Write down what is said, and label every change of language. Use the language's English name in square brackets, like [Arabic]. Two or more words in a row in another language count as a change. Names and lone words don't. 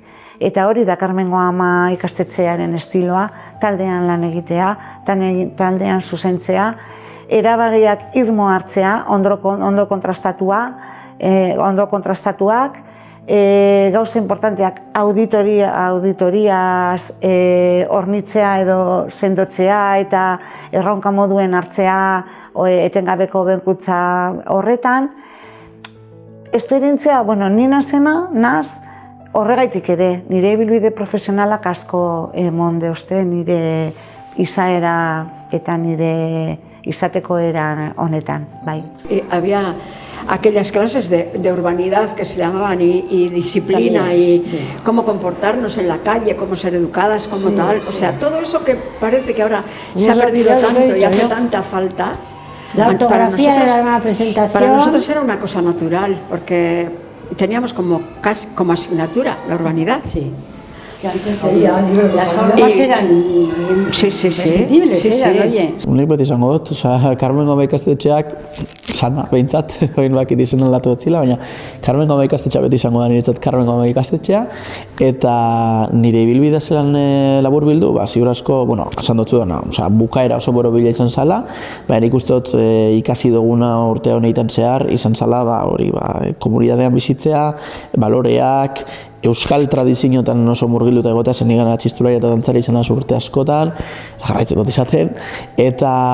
[Basque] Eta hori da Carmengo Ama ikastetxearen estiloa, taldean lan egitea, taldean zuzentzea, erabagiak irmo hartzea, ondo kontrastatuak, gauza importanteak auditoriaz hornitzea edo sendotzea eta erronka moduen hartzea etengabeko benkutza horretan. Esperientzia, ni naz horregaitik ere, nire ibilbide profesionalak asko emon deuzte, nire izaera eta nire izateko era honetan, bai. [Spanish] Había aquellas clases de urbanidad que se llamaban y disciplina también, y cómo comportarnos en la calle, cómo ser educadas, como tal. O sea, todo eso que parece que ahora se ha perdido tanto y hace tanta falta. La ortografía era una presentación. Para nosotros era una cosa natural, porque teníamos como asignatura la urbanidad. Sí. Las formas eran imprescindibles, oye. [Basque] Nik beti izango dut, Carmengo Ama ikastetxeak, sana, behintzat, bain bakit izan aldatu etzila, baina Carmengo Ama ikastetxea beti izango da niretzat Carmengo Ama ikastetxea, eta nire ibilbidea zelan labur bildu, ziur asko, esan dutzu dena, bukaera oso borobila izan zala, baina nik uste dut ikasi duguna urte honetan zehar, izan zala, komunidadean bizitzea, baloreak, euskal tradizioetan oso murgilduta egotea zen nigan txistularia eta dantzari izan urte askotan, jarraitzen dut izaten, eta